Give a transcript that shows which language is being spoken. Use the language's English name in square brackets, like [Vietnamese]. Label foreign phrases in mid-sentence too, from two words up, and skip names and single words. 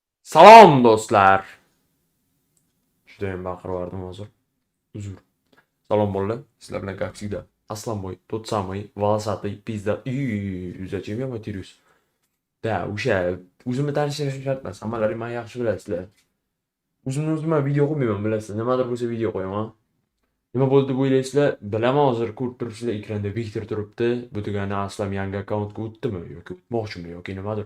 [Uzbek] Salom do'stlar. Judayam baqirvordim hozir. Uzr. Salom bolalar. Sizlar bilan [Russian] как всегда. Aslanboy, тот самый, волосатый, pizda. Zачем я матерюсь? [Uzbek] Da, o'sha o'zimni tanishtirish shart emas. Hammalaring meni yaxshi bilasizlar. O'zimni video qo'ymayman, bilasizlar. Nimadir bo'lsa video qo'yaman. Nima bo'ldi deb o'ylaysizlar? Bilaman, hozir ko'rib turibsizlar ekranda Viktor turibdi. Bu degani Aslam yangi akkauntga o'tdimi yoki o'tmoqchimi yoki nimadir.